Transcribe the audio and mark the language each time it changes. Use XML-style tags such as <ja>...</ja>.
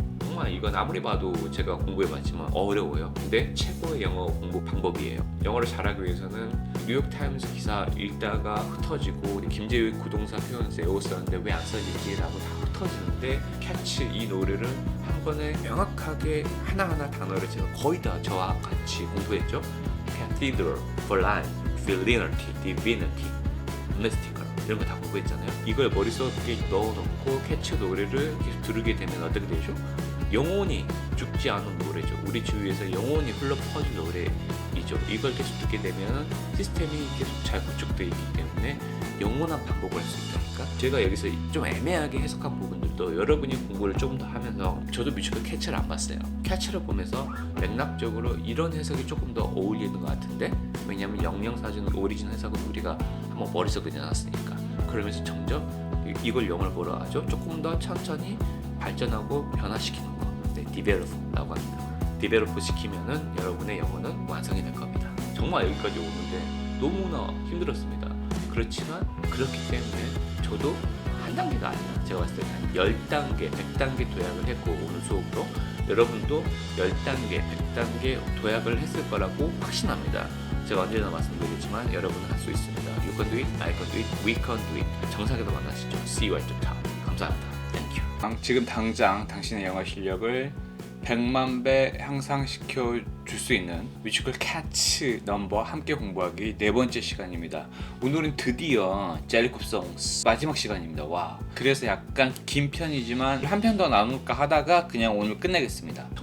<ko>정말 이건 아무리 봐도 제가 공부해봤지만 어려워요. 근데 최고의 영어 공부 방법이에요. 영어를 잘하기 위해서는 뉴욕타임스 기사 읽다가 흩어지고 김재우의 구동사 표현 외웠었는데 왜 안 써지지? 라고 다 흩어지는데 캐치 이 노래를 한 번에 명확하게 하나하나 단어를 제가 거의 다 저와 같이 공부했죠. Cathedral, Verlaine, Virginity, Divinity, Mystical 이런 거 다 공부했잖아요. 이걸 머릿속에 넣어놓고 캐치 노래를 계속 들으게 되면 어떻게 되죠? 영원히 죽지 않은 노래죠. 우리 주위에서 영원히 흘러 퍼질 노래이죠. 이걸 계속 듣게 되면 시스템이 계속 잘 구축되어 있기 때문에 영원한 반복을 할 수 있다니까. 제가 여기서 좀 애매하게 해석한 부분들도 여러분이 공부를 조금 더 하면서 저도 뮤지컬 캐치를 안 봤어요. 캐치를 보면서 맥락적으로 이런 해석이 조금 더 어울리는 것 같은데 왜냐하면 영영사진 오리진 해석은 우리가 한번 머릿속에 넣어놨으니까 그러면서 점점 이걸 영어를 뭐라 하죠? 조금 더 천천히 발전하고 변화시키는 거. 디벨롭라고 합니다. 디벨롭 시키면은 여러분의 영어는 완성이 될 겁니다. 정말 여기까지 오는데 너무나 힘들었습니다. 그렇지만 그렇기 때문에 저도 한 단계가 아니라 제가 봤을 때 한 10단계, 100단계 도약을 했고 오늘 수업으로 여러분도 10단계, 100단계 도약을 했을 거라고 확신합니다. 제가 언제나 말씀드리지만 여러분은 할 수 있습니다.</ko> <en>You can do it, I can do it, we can do it.</en> <ko>정상에서 만나시죠.</ko> <en>See you at the top.</en> <ko>감사합니다.</ko> <en>Thank you.</en> <ko>지금 당장 당신의 영어 실력을 100만 배 향상시켜 줄 수 있는 뮤지컬 캐츠 넘버 함께 공부하기 네 번째 시간입니다. 오늘은 드디어 젤리콥 송스 마지막 시간입니다. 와, 그래서 약간 긴 편이지만 한 편 더 나눌까 하다가 그냥 오늘 끝내겠습니다.</ko>